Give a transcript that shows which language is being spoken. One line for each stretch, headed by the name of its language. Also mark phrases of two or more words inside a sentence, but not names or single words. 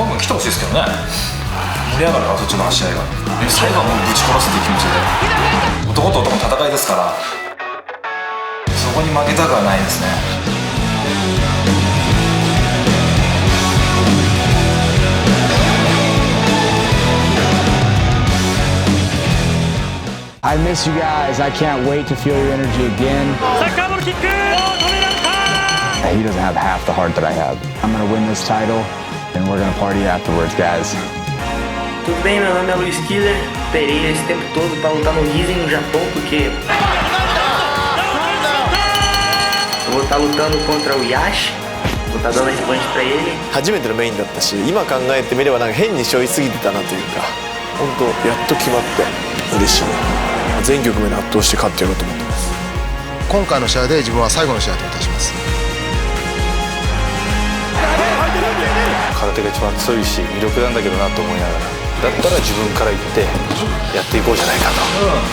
Japanese: てほしいですけどね。盛り上がるからそっちの試合が。最後はもうぶち殺すっていう気持ちで、男と男の戦いですから、そこに負けたくはないですね。
English: I miss you guys. I can't wait to feel your energy again. He doesn't have half the heart that I have. I'm gonna win this title, and we're gonna party afterwards, guys.
Portuguese: Tudo bem, meu nome é Luiz Killer. Esperei esse tempo todo para lutar no Rizin no Japão, porque eu vou estar lutando contra o Yashi. Vou estar dando revanche para ele.
Japanese: 初めてのメインだったし、今考えてみればなんか変に背負いすぎてたなというか、本当やっと決まって嬉しい。全局面で圧倒して勝ってやろうと思ってます。今回の試合で自分は最後の試合といたします。空手が一番強いし魅力なんだけどなと思いながら、だったら自分から言ってやっていこうじゃないかと。